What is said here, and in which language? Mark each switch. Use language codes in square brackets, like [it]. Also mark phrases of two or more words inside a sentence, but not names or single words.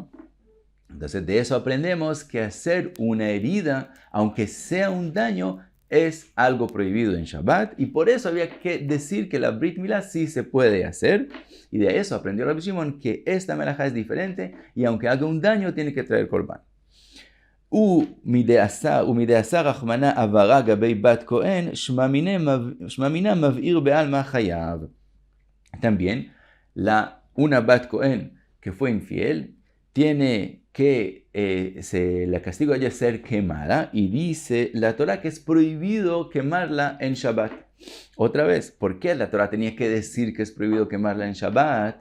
[es] Entonces de eso aprendemos que hacer una herida, aunque sea un daño, es algo prohibido en Shabbat, y por eso había que decir que la Brit Milá sí se puede hacer, y de eso aprendió Rabbi Shimon que esta melajá es diferente, y aunque haga un daño tiene que traer korban. [arc] ומדעשה רחמנה עברה גבי בת כהן, שממינה מבעיר בעלמא חייב. [es] También, una bat Cohen que fue infiel, tiene que la castigo a ella ser quemada, y dice la Torah que es prohibido quemarla en Shabbat. Otra vez, ¿por qué la Torah tenía que decir que es prohibido quemarla en Shabbat?